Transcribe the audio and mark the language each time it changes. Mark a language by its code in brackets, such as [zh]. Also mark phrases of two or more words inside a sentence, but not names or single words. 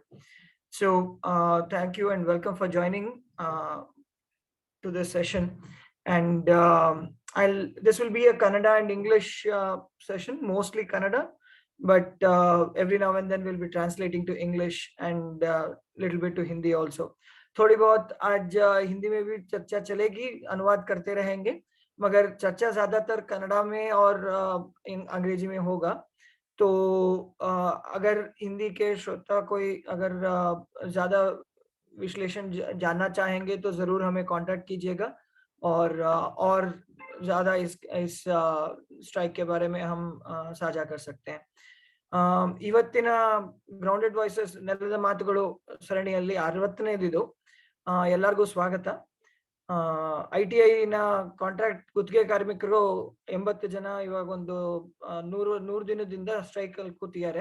[en] So thank you and welcome for joining to this session. And this will be a Kannada and English session, mostly Kannada, but every now and then we'll be translating to English and little bit to Hindi also. [hi] थोड़ी बहुत आज हिंदी में भी चर्चा चलेगी, अनुवाद करते रहेंगे, मगर चर्चा ज्यादातर कन्नड़ा में और अंग्रेजी में होगा. तो अगर हिंदी के श्रोता कोई अगर ज्यादा विश्लेषण जानना चाहेंगे तो जरूर हमें कांटेक्ट कीजिएगा और ज्यादा इस स्ट्राइक के बारे में हम साझा कर सकते हैं. [kn] ಇವತ್ತಿನ ಗ್ರೌಂಡೆಡ್ ವಾಯ್ಸಸ್ ನೆಲದ ಮಾತುಗಳು ಸರಣಿಯಲ್ಲಿ 60ನೇದಿದು. ಎಲ್ಲರಿಗೂ ಸ್ವಾಗತ. ITI ನ ಕಾಂಟ್ರಾಕ್ಟ್ ಗುತ್ತಿಗೆ ಕಾರ್ಮಿಕರು 80 ಜನ ಇವಾಗ ಒಂದು 100 ದಿನದಿಂದ ಸ್ಟ್ರೈಕ್ ಅಲ್ಲಿ ಕೂತಿದ್ದಾರೆ.